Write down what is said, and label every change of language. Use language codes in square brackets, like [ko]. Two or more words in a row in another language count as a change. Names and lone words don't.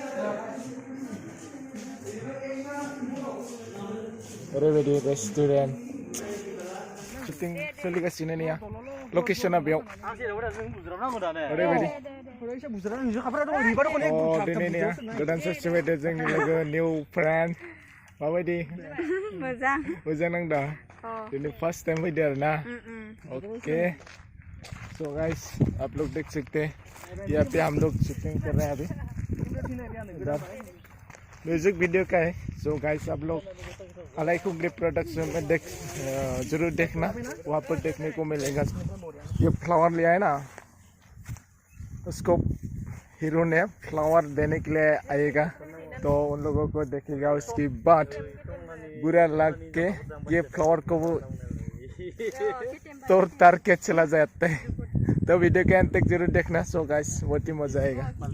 [brx] ओरैबायदि रेस्टुरेन्ट shooting सोलिगासिनो निया लकेशना बेयाव ओरैबायदि दिनैनिया गोदान सफैदो जोंनि लोगो [en] new friend [brx] माबायदि मोजां नांदा दिनै [en] first time [brx] फैदो आरोना [hi] ओके सो गाइस आप लोग देख सकते हैं यहाँ पे हम लोग शूटिंग कर रहे हैं अभी [en] music video [hi] का है [en] so guys [hi] आप लोग अलैकुंग्री प्रोडक्शन में जरूर देखना वहाँ पर देखने को मिलेगा ये फ्लावर लिया है ना उसको हीरो ने फ्लावर देने के लिए आएगा तो उन लोगों को देखेगा उसके बाद बुरा लग के ये फ्लावर को वो तोड़ तार के चला जाता है तो वीडियो के अंत तक जरूर देखना सो गाइस बहुत ही मजा आएगा